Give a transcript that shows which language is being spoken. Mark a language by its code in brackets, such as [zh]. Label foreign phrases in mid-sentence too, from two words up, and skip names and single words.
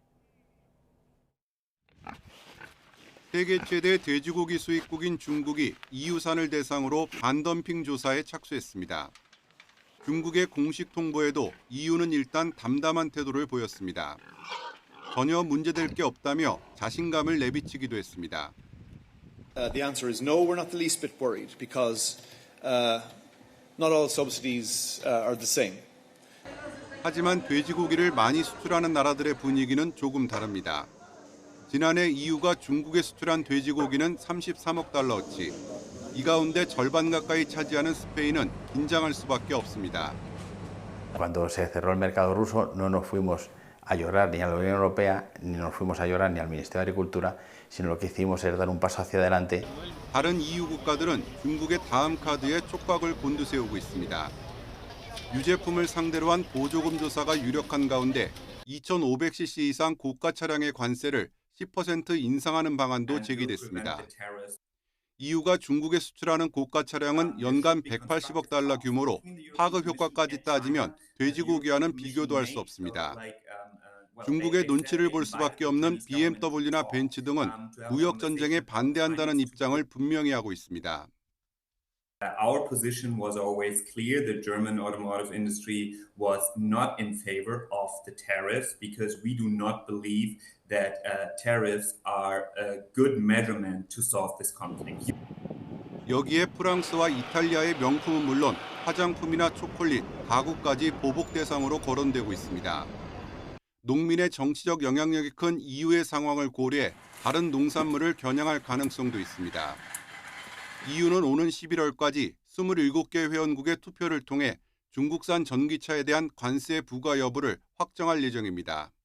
[ko] 세계 최대 돼지고기 수입국인 중국이 EU산을 대상으로 반덤핑 조사에 착수했습니다. 중국의 공식 통보에도 EU는 일단 담담한 태도를 보였습니다. 전혀 문제될 게 없다며 자신감을 내비치기도 했습니다. [en] The answer is no, we're not the least bit worried because not all subsidies are the same. [ko] 하지만 돼지고기를 많이 수출하는 나라들의 분위기는 조금 다릅니다. 지난해 EU가 중국에 수출한 돼지고기는 33억 달러어치. 이 가운데 절반 가까이 차지하는 스페인은 긴장할 수밖에 없습니다. [es] Cuando se cerró el mercado ruso no nos fuimos a llorar ni a la Unión Europea ni nos fuimos a llorar ni al Ministerio de Agricultura, sino lo que hicimos es dar un paso hacia adelante. [ko] 다른 EU 국가들은 중국의 다음 카드에 촉각을 곤두세우고 있습니다. 유제품을 상대로 한 보조금 조사가 유력한 가운데 2,500cc 이상 고가 차량의 관세를 10% 인상하는 방안도 제기됐습니다. EU가 중국에 수출하는 고가 차량은 연간 180억 달러 규모로 파급 효과까지 따지면 돼지고기와는 비교도 할 수 없습니다. 중국의 눈치를 볼 수밖에 없는 BMW나 벤츠 등은 무역 전쟁에 반대한다는 입장을 분명히 하고 있습니다. [en] Our position was always clear. The German automotive industry was not in favor of the tariffs because we do not believe that tariffs are a good measurement to solve this conflict. [ko] 여기에 프랑스와 이탈리아의 명품은 물론 화장품이나 초콜릿, 가구까지 보복 대상으로 거론되고 있습니다. 농민의 정치적 영향력이 큰 EU의 상황을 고려해 다른 농산물을 겨냥할 가능성도 있습니다. EU는 오는 11월까지 27개 회원국의 투표를 통해 중국산 전기차에 대한 관세 부과 여부를 확정할 예정입니다.